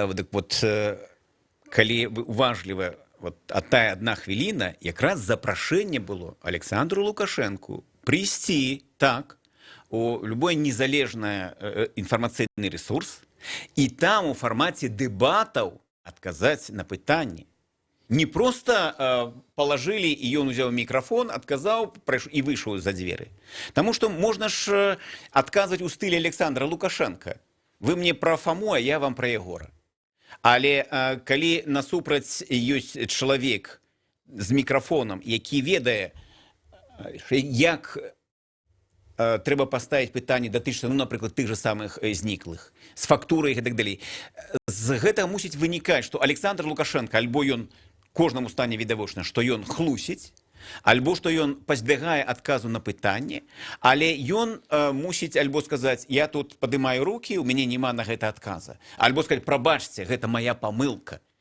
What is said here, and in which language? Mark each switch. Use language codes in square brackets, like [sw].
[be] Вот, калі уважліва, вот, тая адна хвіліна, якраз запрашэнне было Александру Лукашенку прыйсці так у любой незалежны інфармацыйны ресурс і там у фармаце дэбатаў адказаць на пытанні. [ru] Не просто положили, и он взял микрофон, отказал и вышел за двери. Потому что можно ж отказывать у стиле Александра Лукашенко. Вы мне про Фому, а я вам про Егора. [be] Але калі насупраць ёсць чалавек з мікрафонам, які ведае, як трэба паставіць пытанне датычна, ну, напрыклад, тых же самых зніклых, з фактурай і так далей. З гэтага мусіць вынікаць, што Александр Лукашенко, альбо ён кожнаму стане відавочна, што ён хлусіць, альбо што ён пазбягае адказу на пытанне, але ён мусіць альбо сказаць, я тут падымаю рукі, у мяне няма на гэта адказа, альбо сказаць, прабачце, гэта моя памылка.